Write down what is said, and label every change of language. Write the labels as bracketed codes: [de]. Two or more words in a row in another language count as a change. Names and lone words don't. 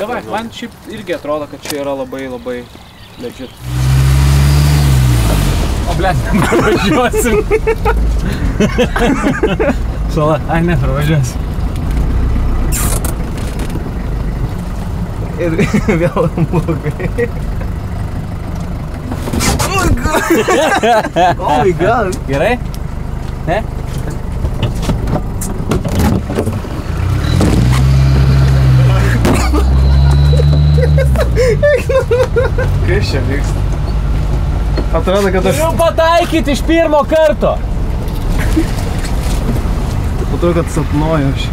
[lt] Davai, man šiaip irgi atrodo, kad čia yra labai legit. O blėt, pravažiuosim. Šala, ai ne, pravažiuosim. Ir vėl blogai. [en] Oh my god. [lt] Gerai? Ne? Kas čia vyksta? Atrodo, kad aš... Turiu pataikyti iš pirmo karto. Atrodo, kad sapnuoju aš.